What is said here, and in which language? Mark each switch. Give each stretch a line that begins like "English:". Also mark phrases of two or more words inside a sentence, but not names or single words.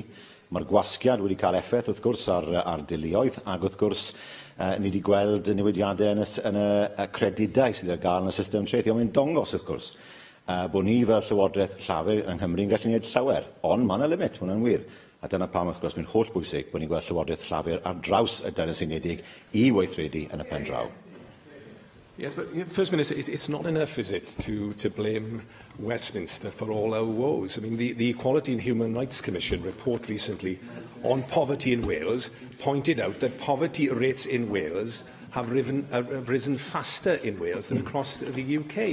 Welsh: Mae'r gwasgiad wedi cael effaith wrth gwrs ar deuluoedd, ac wrth gwrs ni wedi gweld newidiadau yn y credidau sydd ar gael yn y system trethu, ond mae'n dongos wrth gwrs bod ni fel Llywodraeth Llafur yng Nghymru yn gallu gwneud llawer, ond mae yna limit, mae hwnna'n wir. A dyna pam wrth gwrs mae'n holl bwysig bod ni'n gweld Llywodraeth Llafur ar draws y Deyrnas Unedig i weithredu yn y pen draw.
English: Yes, but First Minister, it's not enough, is it, to blame Westminster for all our woes? I mean, the Equality and Human Rights Commission report recently on poverty in Wales pointed out that poverty rates in Wales have risen faster in Wales than across the UK.